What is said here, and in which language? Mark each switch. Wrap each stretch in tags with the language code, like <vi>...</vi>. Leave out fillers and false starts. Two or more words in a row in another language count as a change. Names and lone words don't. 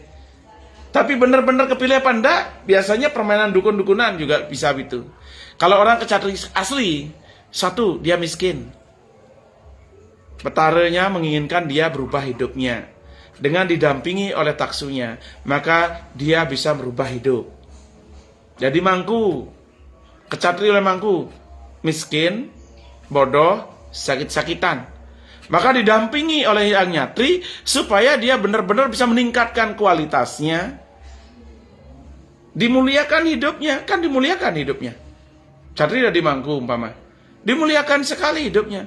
<id>Tapi benar-benar kepilih apa enggak? Biasanya permainan dukun-dukunan juga bisa gitu. Kalau orang kecatri asli, satu, dia miskin. Betaranya menginginkan dia berubah hidupnya. Dengan didampingi oleh taksunya, maka dia bisa merubah hidup. Jadi mangku, kecatri oleh mangku, miskin, bodoh, sakit-sakitan. Maka didampingi oleh yang nyatri supaya dia benar-benar bisa meningkatkan kualitasnya. Dimuliakan hidupnya, kan dimuliakan hidupnya. Catri dari mangku umpama. Dimuliakan sekali hidupnya.</id>